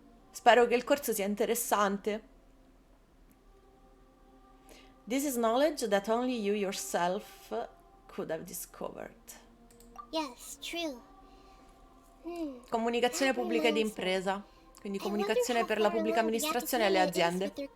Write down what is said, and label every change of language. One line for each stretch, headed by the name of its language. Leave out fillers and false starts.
Italian: Spero che il corso sia interessante.
English: This is knowledge that only you yourself could have discovered. Yes, true.
Italian: Comunicazione pubblica ed impresa. Quindi comunicazione per la pubblica amministrazione e le aziende.